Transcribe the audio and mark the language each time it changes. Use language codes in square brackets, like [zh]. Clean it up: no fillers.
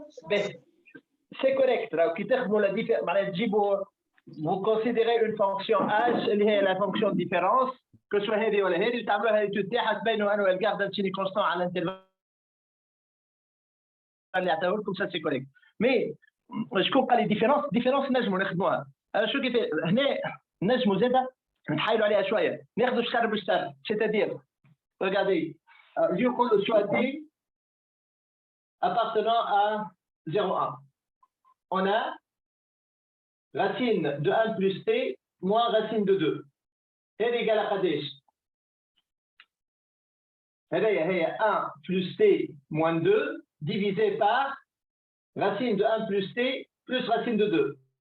[fr] Mais c'est correct. [ar] راهو كي تخدموا [fr] la différence [ar] معناها تجيبوا [fr] vous considérez une fonction h اللي هي la fonction de différence que soit هذه ولا هذه [ar] وتعملوها [fr] l'étude [ar] تاعها تبينوا انه [fr] elle garde un signe constant à l'intervalle [ar] اللي عطاوه لكم [fr] ça c'est correct. [ar] Mais شكون قال لي ديفيرونس نجموا نخدموها. شو كيف هنا نجموا زاده نتحايلوا عليها شويه ناخذوا الشر بالشر c'est-à-dire [fr] regardez يقول le choix D appartenant à 0,1 on a racine de 1 plus t moins racine de 2 هذه égale à [ar] قداش؟ هي [fr] 1 plus t moins 2 divisé par racine de 1 plus t plus racine de 2.